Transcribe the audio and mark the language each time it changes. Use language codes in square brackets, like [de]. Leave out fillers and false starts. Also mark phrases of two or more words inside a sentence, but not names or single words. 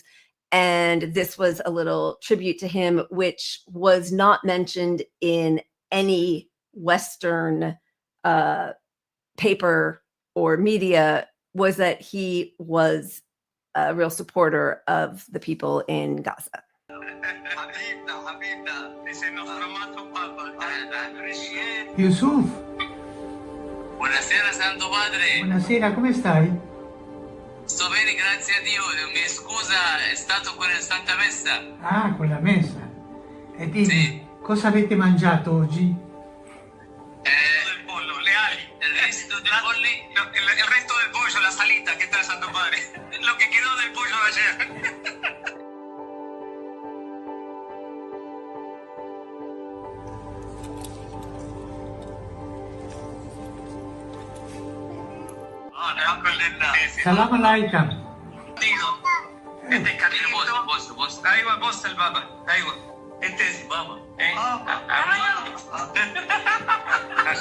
[en] And this was a little tribute to him, which was not mentioned in any Western paper or media, was that he was a real supporter of the people in Gaza. Yusuf. [it] Buonasera Santo Padre. Buonasera, come stai? Sto bene, grazie a Dio. Mi scusa, è stato con la Santa Messa. Ah, con la messa. E dimmi, sì. Cosa avete mangiato oggi? Il pollo, le ali. Il resto del pollo? [es] El resto del pollo, la salita que trae Santo Padre. Lo que quedó del pollo de ayer. [ar] سلام عليكم. [es] Este es Carlito. Vos. Aywa, vos el Baba. Aywa. Este es Baba. Baba.